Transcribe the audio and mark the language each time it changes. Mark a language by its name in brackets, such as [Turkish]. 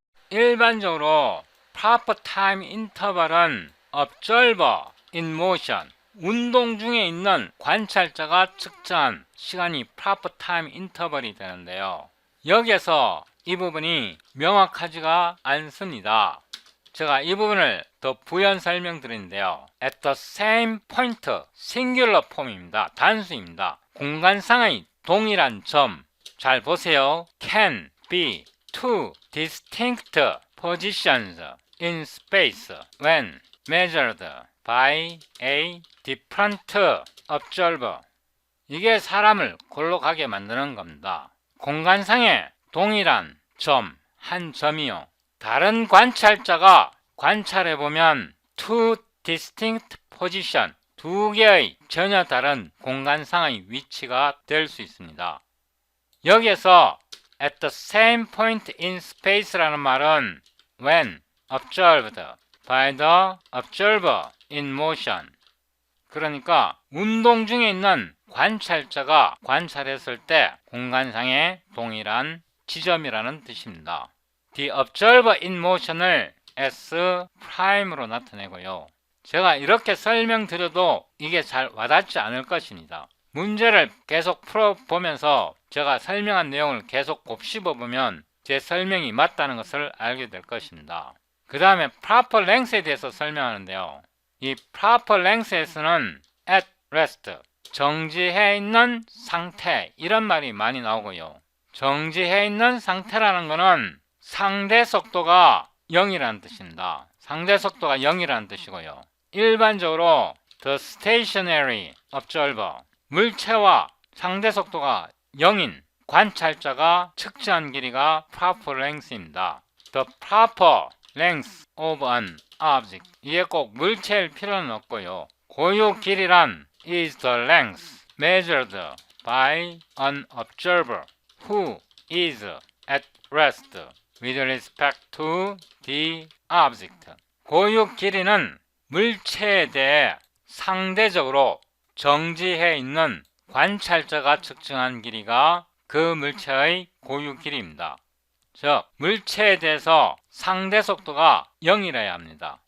[Korean] 일반적으로 proper time interval은 observer in motion, 운동 중에 있는 관찰자가 측정한 시간이 proper time interval이 되는데요. 여기에서 이 부분이 명확하지가 않습니다. 제가 이 부분을 더 부연 설명드리는데요. [English] At the same point, singular form [Korean] 입니다. 단수입니다. 공간상의 동일한 점, 잘 보세요. [English] Can be two distinct positions in space when measured by a different observer. [Korean] 이게 사람을 골로 가게 만드는 겁니다. 공간상의 동일한 점, 한 점이요. 다른 관찰자가 관찰해보면 [English] two distinct position, [Korean] 두 개의 전혀 다른 공간상의 위치가 될 수 있습니다. 여기에서 [English] at the same point in space [Korean] 라는 말은 [English] when observed by the observer in motion, [Korean] 그러니까 운동 중에 있는 관찰자가 관찰했을 때 공간상의 동일한 지점이라는 뜻입니다. The observer in motion을 S 프라임으로 나타내고요. 제가 이렇게 설명드려도 이게 잘 와닿지 않을 것입니다. 문제를 계속 풀어보면서 제가 설명한 내용을 계속 곱씹어보면 제 설명이 맞다는 것을 알게 될 것입니다. 그 다음에 proper length에 대해서 설명하는데요. 이 proper length에서는 at rest, 정지해 있는 상태, 이런 말이 많이 나오고요. 정지해 있는 상태라는 것은 상대 속도가 0이라는 뜻입니다. 상대 속도가 0이라는 뜻이고요. 일반적으로 the stationary observer, 물체와 상대 속도가 0인 관찰자가 측정한 길이가 proper length입니다. [English] The proper length of an object, [Korean] 이게 꼭 물체일 필요는 없고요. 고유 길이란 [English] is the length measured by an observer who is at rest with respect to the object. [Korean] 고유 길이는 물체에 대해 상대적으로 정지해 있는 관찰자가 측정한 길이가 그 물체의 고유 길이입니다. 즉, 물체에 대해서 상대 속도가 0이라야 합니다.